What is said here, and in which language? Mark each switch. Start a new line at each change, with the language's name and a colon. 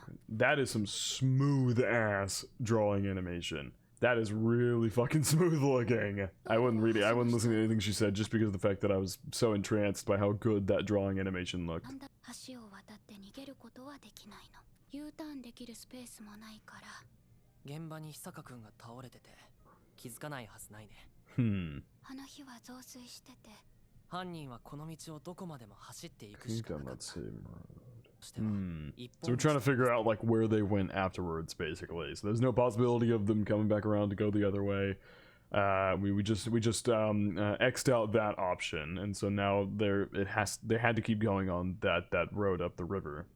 English: That is some smooth ass drawing animation. That is really fucking smooth looking. I wouldn't listen to anything she said just because of the fact that I was so entranced by how good that drawing animation looked.
Japanese: 橋を渡って逃げることはできないの。U ターンできるスペースもないから。現場に久坂君が倒れてて気づかないはずないね。あの日は増水してて。犯人はこの道をどこまでも走っていくしかなかった。
English: So we're trying to figure out like where they went afterwards, basically. So there's no possibility of them coming back around to go the other way. We just X'd out that option, and so now they had to keep going on that road up the river.